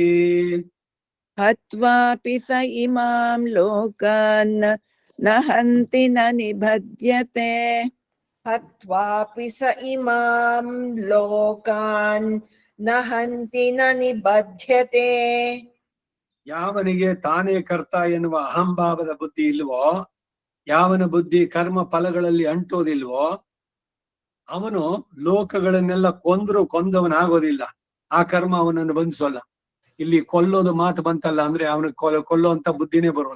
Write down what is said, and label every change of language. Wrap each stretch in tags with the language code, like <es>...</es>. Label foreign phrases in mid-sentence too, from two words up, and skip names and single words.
<sa>ಹತ್ವಾಪಿ ಸ ಇಮಾಂ ಲೋಕಾನ್ ನ ಹಂತಿ ನ ನಿಬಧ್ಯತೆ. ಹತ್ವಾಪಿ ಸ ಇಮಾಂ ಲೋಕಾನ್ ನ ಹಂತಿ ನ ನಿಬಧ್ಯತೆ.</sa> <kn>ಯಾವನಿಗೆ ತಾನೇ ಕರ್ತ ಎನ್ನುವ ಅಹಂಭಾವದ ಬುದ್ಧಿ ಇಲ್ವೋ, ಯಾವನ ಬುದ್ಧಿ ಕರ್ಮ ಫಲಗಳಲ್ಲಿ ಅಂಟೋದಿಲ್ವೋ, ಅವನು ಲೋಕಗಳನ್ನೆಲ್ಲ ಕೊಂದವನಾಗೋದಿಲ್ಲ. ಆ ಕರ್ಮ ಅವನನ್ನು ಬಂಧಿಸೋಲ್ಲ. ಇಲ್ಲಿ ಕೊಲ್ಲೋದು ಮಾತು ಬಂತಲ್ಲ ಅಂದ್ರೆ ಅವನಿಗೆ ಕೊಲ್ಲುವಂತ ಬುದ್ಧಿನೇ ಬರೋಲ್ಲ.</kn>